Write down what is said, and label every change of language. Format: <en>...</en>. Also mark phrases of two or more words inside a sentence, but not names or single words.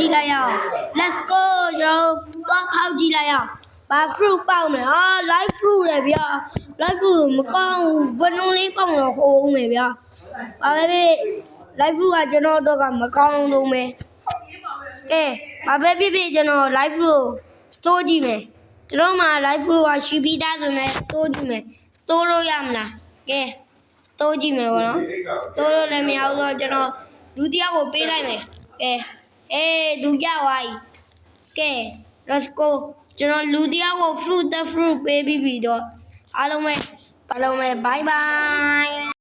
<my>ည့်လိုက်ရအောင်</my> <en>let's go</en> <my>ကျွန်တော်သွားဖောက်ကြည့်လိုက်ရအောင်ဘာ fruit ပေါက်မလဲ</my> <en>live fruit</en> <my>လေဗျာ</my> <en>live fruit</en> <my>မကောင်း ဘူးဗနုံလေးပေါက်တော့ဟိုးမယ်ဗျာဘာပဲ</my> <en>live fruit</en> <my>ကကျွန်တော်တော့ကမကောင်း ဆုံးပဲဘာပဲဖြစ်ကျွန်တော်</my> <en>live fruit store</en> <my>ကြည့်မယ်ကျွန်တော်မှာ</my> <en>live fruit</en> <my>ကရှိပြီးသားဆိုရင် store ကြည့်မယ် store လို့ရမလားကဲ store ကြည့်မယ်ပေါ့နော် store လို့လည်းမရဘူးဆိုတော့ကျွန်တော်လူတယောက်ကိုပေးလိုက်မယ်ကဲသူကြွားကဲ</my> <en>let's go</en> <my>ကျွန်တော်လူတယောက်ကို fruit ပေးပြီးတော့အားလုံးပဲ</my> <en>bye bye</en>